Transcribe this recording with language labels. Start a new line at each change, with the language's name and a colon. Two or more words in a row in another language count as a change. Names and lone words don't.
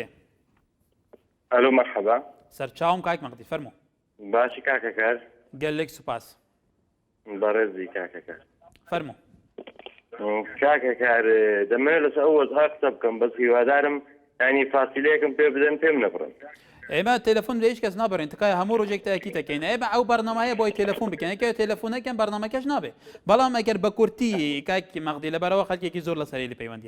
Arabic: الو مرحبا
Kurdish: serçavm kayek Mexdî fermo
Central Kurdish: باشی کاکەکار
Kurdish: gelek spas
Central Kurdish: بەڕێزی کاکەکار
Kurdish: fermo
Central Kurdish: کاکەکار دەمەوێت لەسەر ئەو وەزها قسە بکەم بەس هیوادارم ینی فاسیلەیەکم پێ بدەن پێم نەبڕن ئێمە تەلەفۆن لە هیچ کەس نابڕین تکایە هەموو ڕۆژێک تاکی دەکەین ئێمە ئەو بەرنامەیە بۆی تەلەفۆن بکەین ئەگەر تەلەفۆنەکەن بەرنامەکەش نابێ بەڵام ئەگەر بە کورتی کاکی مەغدی لەبەرەوە خەڵکێکی زۆر لەسەری لە پەیوەندیە